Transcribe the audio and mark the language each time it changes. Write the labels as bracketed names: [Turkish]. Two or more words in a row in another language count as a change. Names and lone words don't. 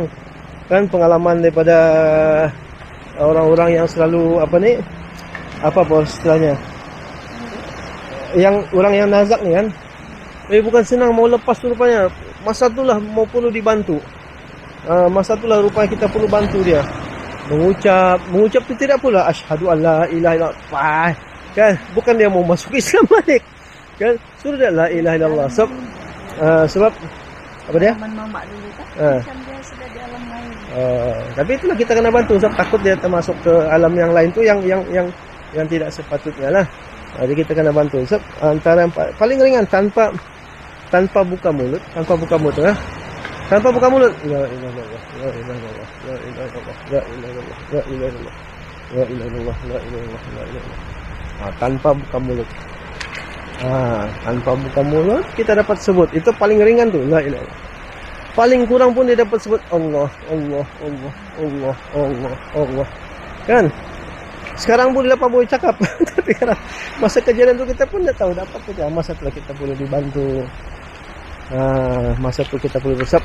[Malay] Kan pengalaman daripada orang-orang yang selalu apa bos istilahnya, yang orang yang nazak ni kan, bukan senang, mau lepas tu rupanya. Masa itulah mau perlu dibantu. Masa itulah rupanya kita perlu bantu dia. Mengucap tu tidak pula [Arabic] أشهد أن لا إله إلا الله, [Malay] kan? Bukan dia mau masuk Islam balik, kan? Suruh dia [Arabic] لا إله إلا الله. [Malay] Sebab apa dia? Mamak dulu kan? Macam dia sudah di alam lain. Tapi itulah kita kena bantu, sebab takut dia termasuk ke alam yang lain tu yang tidak sepatutnya lah. Jadi kita kena bantu. Sebab antara yang paling ringan tanpa buka mulut, Tanpa buka mulut. [Arabic] لا إله إلا الله، لا إله إلا الله، لا إله إلا الله، لا إله إلا الله، لا إله إلا الله، لا إله إلا الله، لا إله إلا الله، لا إله إلا الله. [Malay] Tanpa buka mulut. Tanpa buka mulut kita dapat sebut. Itu paling ringan tu, [Arabic] لا إله إلا الله. [Malay] Paling kurang pun dia dapat sebut Allah, Allah, Allah, Allah, Allah, Allah. Kan? Sekarang boleh apa boleh cakap. Tapi karena masa kejadian itu kita pun tidak tahu dapat kita. Masa tu kita boleh dibantu. Masa tu kita boleh bersab.